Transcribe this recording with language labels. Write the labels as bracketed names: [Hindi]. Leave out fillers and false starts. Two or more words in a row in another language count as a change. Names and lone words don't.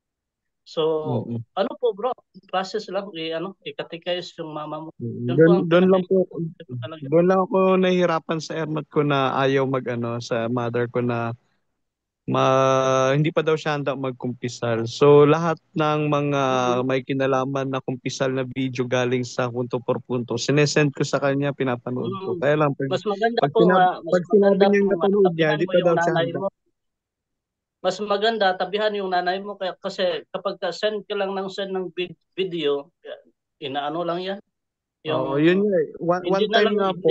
[Filipino] So, ano po bro, process lang, i-catechize yung mama mo. Yun po ang Doon lang ako nahihirapan sa ermat ko na ayaw sa mother ko na hindi pa daw siya handa magkumpisal. So lahat ng mga may kinalaman na kumpisal na video galing sa punto por punto, sinesend ko sa kanya, pinapanood ko. Kaya lang mas maganda pag sinabi niyang napanood niya, hindi pa daw siya handa. Mas maganda tabihan yung nanay mo kasi kapag send ka lang ng video, inaano lang yan. Yung yun nga. One time nga po.